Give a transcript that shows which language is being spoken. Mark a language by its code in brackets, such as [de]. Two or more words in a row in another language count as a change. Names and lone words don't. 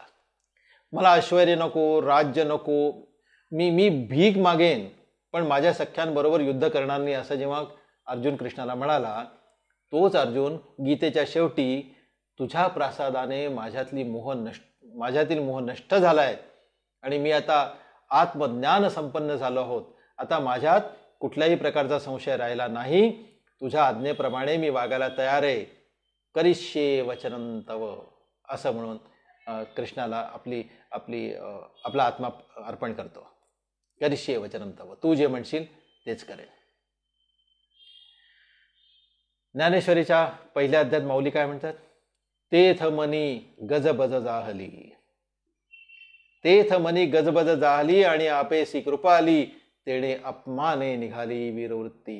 [mr] मला ऐश्वर्य नको, राज्य नको, मी भीक मागेन पण माझ्या सख्यांबरोबर युद्ध करणार नाही, असं जेव्हा अर्जुन कृष्णाला म्हणाला, तोच अर्जुन गीतेच्या शेवटी तुझ्या प्रसादाने माझ्यातील मोह नष्ट झालाय आणि मी आता आत्मज्ञान संपन्न झालो आहोत. आता माझ्यात कुठल्याही प्रकारचा संशय राहिला नाही. तुझ्या आज्ञेप्रमाणे मी वागायला तयार आहे. [sa] करिष्ये वचनं तव. [mr] असं म्हणून कृष्णाला आपला आत्मा अर्पण करतो. [sa] करिष्ये वचनं तव, [mr] तू जे म्हणशील तेच करेन. ज्ञानेश्वरीच्या पहिल्या अध्यायात माऊली काय म्हणतात? तेथ मनी गजबज जाहली, तेथ मनी गजबज जाहली आणि आपेसी कृपाली, तेणे अपमाने निघाली वीरवृत्ती.